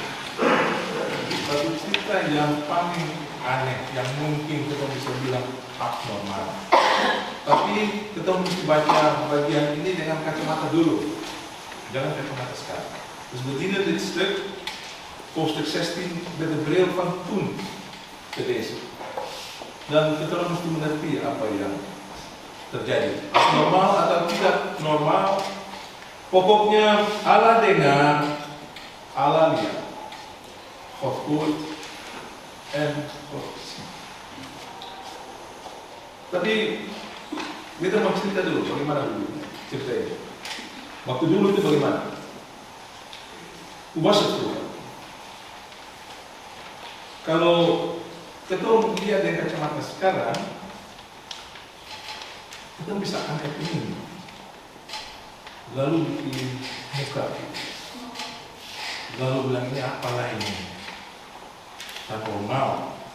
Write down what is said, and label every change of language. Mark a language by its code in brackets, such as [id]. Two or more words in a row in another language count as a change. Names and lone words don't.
[id] Satu cerita yang paling aneh, yang mungkin kita bisa bilang abnormal. Tapi kita mesti baca bagian ini dengan kacamata dulu, jangan kacamata sekarang. [nl] Dus we dienen dit stuk, hoofdstuk 16, met de bril van toen te lezen. [id] Dan kita mesti mengerti apa yang terjadi. Normal atau tidak normal, pokoknya Allah dengar, Allah lihat. [nl] God hoort en God ziet. [id] Tapi kita mau cerita dulu, bagaimana dulu cerita ini? Waktu dulu itu bagaimana? [nl] Hoe was het vroeger? [id] Kalau kita lihat dengan kacamata sekarang, kita bisa angkat ini, lalu bikin muka, lalu bilang ini apalah ini, tak normal.